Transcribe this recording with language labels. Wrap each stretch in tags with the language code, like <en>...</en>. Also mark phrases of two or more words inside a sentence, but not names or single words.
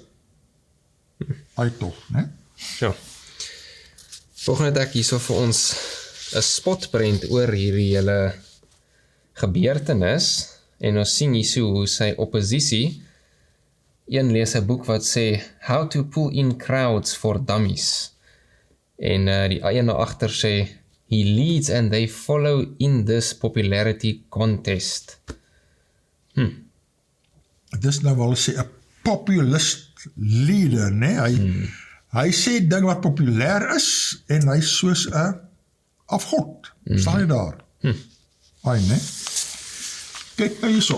<af>Tog, né? Ja. Volgende het ek hierso vir ons 'n spotprent oor hierdie hele gebeurtenis en ons sien hierso hoe sy oppositie een lees 'n boek wat sê</af> <en>How to pull in crowds for dummies</en> <af>en die een agter sê</af> <en>He leads and they follow in this popularity contest.</en> <af>Dis nou wel sê 'n</af> <en>populist leader,</en> <af>né? Hy sê ding wat populêr is en hy soos 'n afgod. Staan hy daar? Ai, né? Kyk nou hierso.</af>